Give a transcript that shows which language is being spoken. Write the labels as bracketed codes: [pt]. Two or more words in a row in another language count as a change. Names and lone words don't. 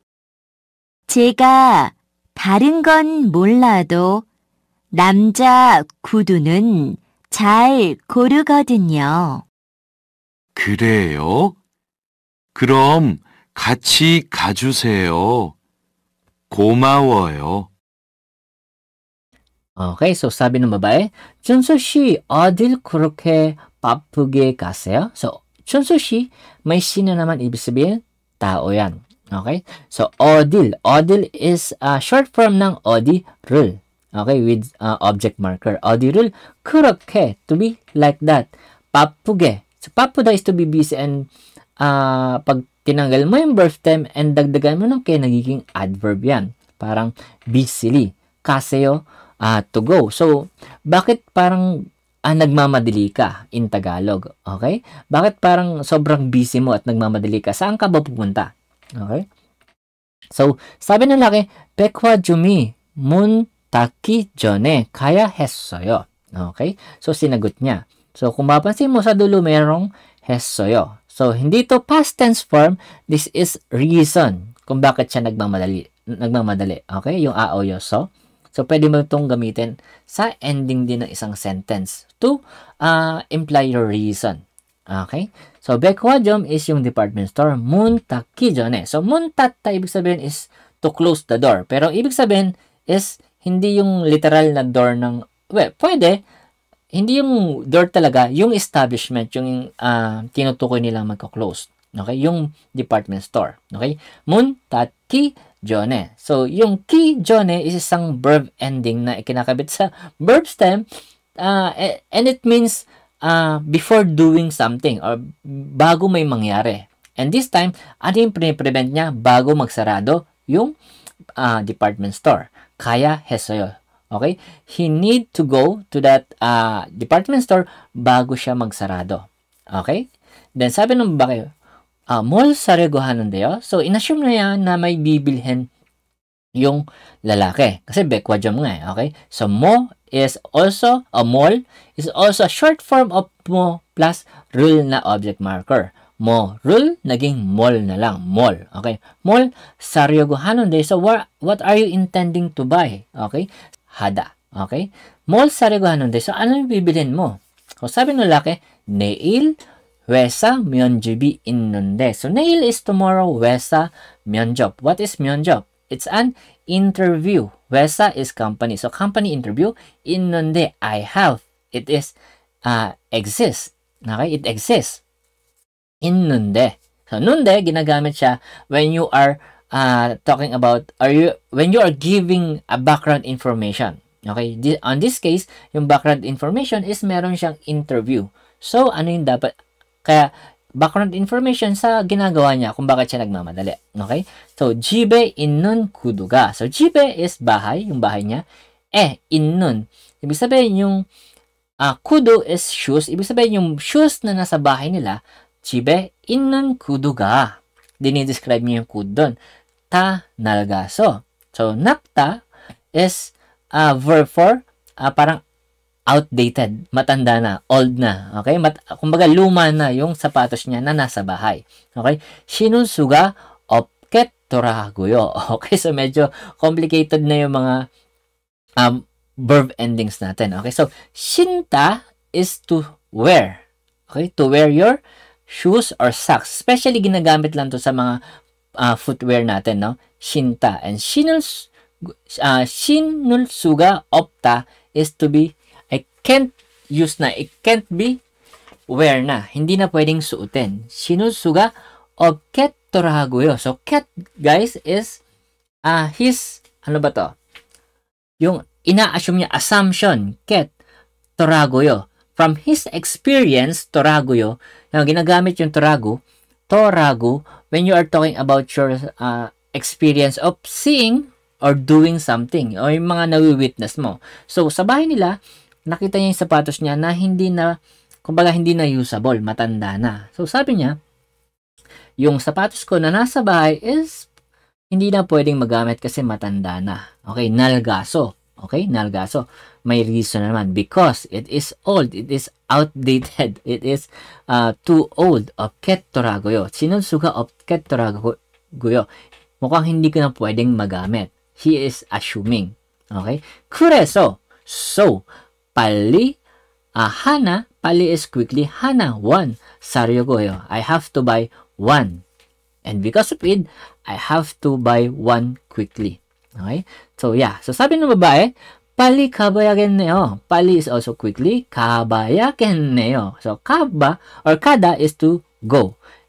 [ko] 제가 다른 건 몰라도 남자 구두는 잘 고르거든요. 그래요? 그럼 같이 가주세요. 고마워요. [tl] Okay, so sabi ng babae, [ko] 준수 씨, 어딜 그렇게 바쁘게 가세요? [tl] So, 준수 씨, may sino naman ibig sabihin? Tao yan. Okay? So, odil. [en] Odil is short form ng odirul. Okay? With object marker. Odirul, 그렇게, to be like that. [tl] 바쁘게. So, 바쁘다 [en] is to be busy and [tl] pag tinanggal mo yung [en] verb stem and [tl] dagdagan mo ng ke, nagiging adverb yan. [en] Parang busily. Kaseyo, to go. [tl] So, bakit parang nagmamadali ka [en] in Tagalog? Okay? [tl] Bakit parang sobrang busy mo at nagmamadali ka? Saan ka ba pupunta? Okay? So, sabi ng laki, [ko] 백화점이 문 닫기 전에 가야 했어요. [en] Okay? [tl] So, sinagot niya. So, kung mapansin mo sa dulo, merong 했어요. So, hindi to [en] past tense form. This is reason [tl] kung bakit siya nagmamadali. Okay? Yung aoyoso. So, pwede mo itong gamitin sa ending din ng isang sentence [en] to imply your reason. [tl] Okay? So, 백화점 is yung [en] department store. [ko] 문 닫기 전에. So, 문 닫다, [tl] ibig sabihin [en] is to close the door. [tl] Pero, ibig sabihin is hindi yung literal na door ng, well, pwede, hindi yung door talaga, yung establishment, yung tinutukoy nilang magko-close. Okay? Yung [en] department store. [ko] Okay? 문 닫기 전에. [tl] So, yung ki 전에 is isang [en] verb ending [tl] na ikinakabit sa [en] verb stem and it means before doing something or [tl] bago may mangyari. [en] And this time, [tl] ano yung prevent niya bago magsarado yung department store? Kaya 했어요. [en] Okay? He need to go to that department store [tl] bago siya magsarado. [en] Okay? [tl] Then sabi ng babae, [ko] 뭘 사려고 하는데요? [tl] So, inassume na yan na may bibilhin yung lalaki. [en] Kasi 백화점 [tl] nga eh. [en] Okay? So, mo is also, mall is also a short form of mo plus rule na object marker. [tl] Mo, rule, naging mall na lang. [en] Mall. [ko] Okay? 뭘 사려고 하는데. So, what are you intending to buy? Okay? Hada. Okay? 뭘 사려고 하는데. [tl] So, ano yung bibilhin mo? So, sabi ng lalaki, [ko] 내일 회사 면접이 있는데. [en] So, 내일 is tomorrow. [ko] 회사 면접. [en] What is 면접? It's an interview. 회사 is company. So, company interview. 있는데, I have. It is, exists. Okay? It exists. [ko] 있는데. [en] So, nunde, [tl] ginagamit siya [en] when you are talking about, when you are giving a background information. Okay? On this case, [tl] yung [en] background information [tl] is meron siyang interview. So, ano yung dapat, kaya, [en] background information [tl] sa ginagawa niya kung bakit siya nagmamadali. [en] Okay? So, [ko] 집에 있는 구두가. So, 집에 is bahay, [tl] yung bahay niya. [ko] 있는. [tl] Ibig sabihin yung 구두 is shoes. Ibig sabihin yung shoes na nasa bahay nila, [ko] 집에 있는 구두가. [tl] Dinidescribe niya yung kudu doon. [ko] 다 낡아서. [tl] So, nakta [en] is verb for [tl] parang outdated, matanda na, old na, okay? Kumbaga, luma na yung sapatos niya na nasa bahay. [en] Okay? [ko] 신은수가 없겠더라고요. [en] Okay? [tl] So, medyo complicated na yung mga [en] verb endings [tl] natin. [en] Okay? So, 신다 is to wear. Okay? To wear your shoes or socks. Especially, [tl] ginagamit lang to sa mga footwear natin, no? [en] 신다. And [ko] 신을수가 없다 [en] is to be can't use na. It can't be wear na. [tl] Hindi na pwedeng suotin. [ko] 신을수가 없겠더라고요. [en] So, ket, guys, is his, [tl] ano ba to? Yung ina-assume niya, assumption, ket, toragoyo. [en] From his experience, [tl] toragoyo, yung ginagamit yung torago, [en] when you are talking about your experience of seeing or doing something, [tl] o yung mga nawi-witness mo. So, sa bahay nila, nakita niya yung sapatos niya na hindi na, kumbaga hindi na usable, matanda na. So, sabi niya, yung sapatos ko na nasa bahay is hindi na pwedeng magamit kasi matanda na. Okay, nalgaso. Okay, nalgaso. May reason naman. [en] Because it is old. It is outdated. It is too old. [ko] 없겠더라고요. 신은수가 없겠더라고요. [tl] Mukhang hindi ko na pwedeng magamit. [en] He is assuming. [ko] Okay? 그래서, so, 빨리, 하나, 빨리 [en] is quickly, [ko] 하나, one, 사려고 해요. [en] I have to buy one. And because of it, I have to buy one quickly. Okay? So, yeah. So, [tl] sabi ng babae, [ko] 빨리 가봐야겠네요. [en] 빨리 is also quickly, 가봐야겠네요. So, kaba or kada is to go.